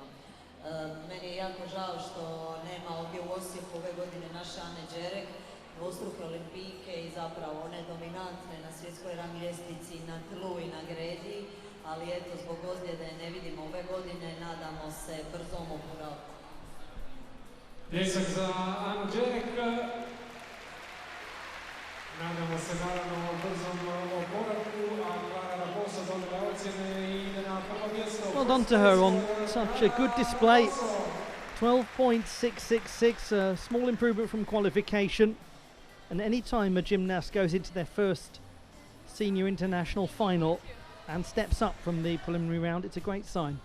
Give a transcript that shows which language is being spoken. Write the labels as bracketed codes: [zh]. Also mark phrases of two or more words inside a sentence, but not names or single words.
[hr] Meni je jako žao što nema ovdje u Osijeku ove godine naše Ane Đerek, dvostruke olimpijke i zapravo one dominantne na svjetskoj rang ljestvici na tlu i na gredi, ali eto, zbog ozljede ne vidimo ove godine, nadamo se brzom oporavku. Pljesak za Anu Đerek. Nadamo se naravno brzom oporavku, a Clara Raposo dobila ocjene i ide na prvo mjesto. [en] Well done to her on such a good display. 12.666, a small improvement from qualification. And any time a gymnast goes into their first senior international final and steps up from the preliminary round, it's a great sign.